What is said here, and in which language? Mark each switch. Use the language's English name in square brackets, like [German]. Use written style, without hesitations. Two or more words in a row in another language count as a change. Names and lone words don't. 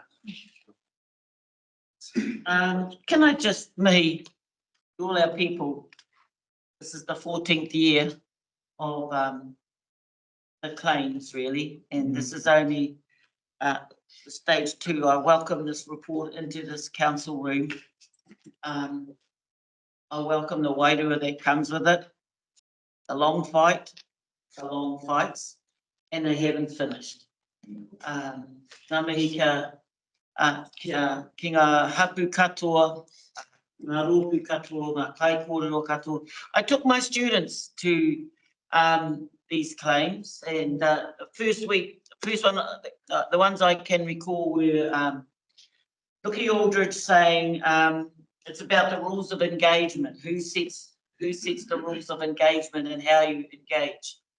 [English] Can I just, me, all our people, this is the 14th year of the claims, really, and this is only stage 2. I welcome this report into this council room. I welcome the wairua that comes with it, the long fight, the long fights, and they haven't finished. [Māori] Ngā mihi ki ngā hapu katoa, ngā rōpū katoa, ngā kai kōrero katoa. [English] I took my students to these claims, and the first one, the ones I can recall were Lucky Aldridge saying it's about the rules of engagement. Who sets the rules of engagement and how you engage?